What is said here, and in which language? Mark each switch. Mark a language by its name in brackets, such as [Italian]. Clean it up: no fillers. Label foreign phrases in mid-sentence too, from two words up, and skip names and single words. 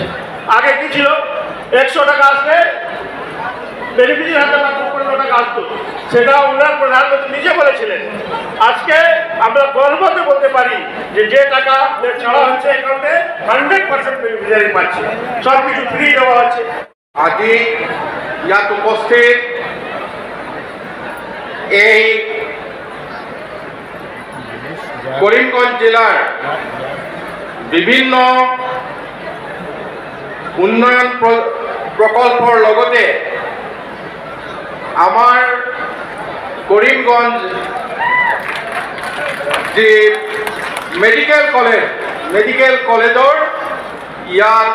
[Bangla] আগে কি ছিল, 100 টাকা আসলে বেনিফিশিয়ারি হাতে মাত্র 15 টাকা আসতো, সেটা উনার প্রধানমন্ত্রী নিজে বলেছিলেন। আজকে আমরা গর্বতে বলতে পারি যে যে টাকা ছাড়া হচ্ছে অ্যাকাউন্টে 100% বেনিফিশিয়ারি পাচ্ছে, সব কিছু ফ্রি দেওয়া হচ্ছে। [Assamese] আজি ইয়াত উপস্থিত এই করিমগঞ্জ জেলার বিভিন্ন উন্নয়ন প্রকল্পর লগতে আমার করিমগঞ্জ যে মেডিকেল কলেজৰ ইয়াত